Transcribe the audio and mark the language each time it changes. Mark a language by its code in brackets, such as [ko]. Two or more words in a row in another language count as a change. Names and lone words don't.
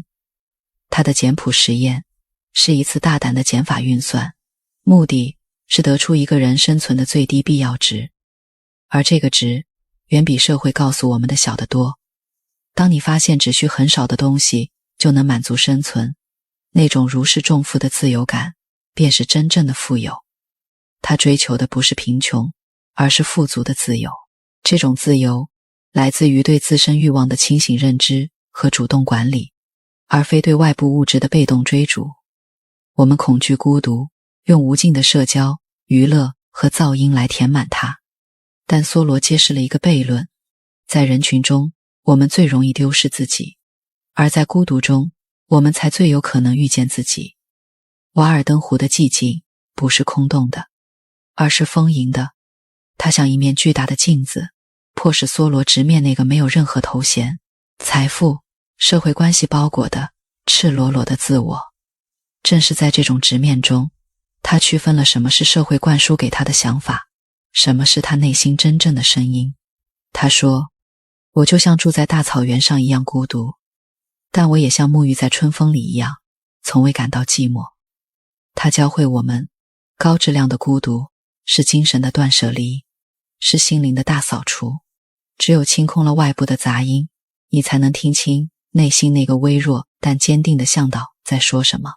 [zh] 他的简樸實驗是一次大膽的減法運算，目的是得出一個人生存的最低必要值，而這個值遠比社會告訴我們的小得多。當你發現只需很少的東西就能滿足生存，那種如釋重負的自由感便是真正的富有。他追求的不是貧窮，而是富足的自由。這種自由來自於對自身慾望的清醒認知和主動管理，而非對外部物質的被動追逐。我們恐懼孤獨，用無盡的社交、娛樂和噪音來填滿它。但梭羅揭示了一個悖論，在人群中，我們最容易丟失自己，而在孤獨中，我們才最有可能遇見自己。瓦爾登湖的寂靜不是空洞的，而是豐盈的。它像一面巨大的鏡子，迫使梭羅直面那個沒有任何頭銜、財富、社會關係包裹的赤裸裸的自我。正是在這種直面中，他區分了什麼是社會灌輸給他的想法，什麼是他內心真正的聲音。他說，我就像住在大草原上一樣孤獨，但我也像沐浴在春風裡一樣，從未感到寂寞。他教會我們，高質量的孤獨是精神的斷捨離，是心靈的大掃除。只有清空了外部的雜音，你才能聽清內心那個微弱但堅定的向導在說什麼。